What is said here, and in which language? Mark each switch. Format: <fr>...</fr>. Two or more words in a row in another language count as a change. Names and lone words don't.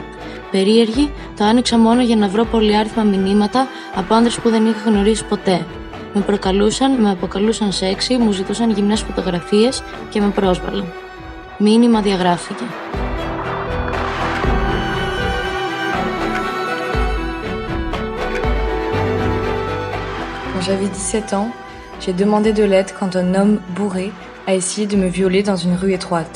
<el>Περίεργη, το άνοιξα μόνο για να βρω πολυάριθμα μηνύματα από άνδρες που δεν είχα γνωρίσει ποτέ. Με αποκαλούσαν σεξι, μου ζητούσαν γυμνές φωτογραφίες και με πρόσβαλαν. Μήνυμα διαγράφηκε.</el> <fr>Quand j'avais 17 ans, j'ai demandé de l'aide quand un homme bourré a essayé de me violer dans une rue étroite.</fr>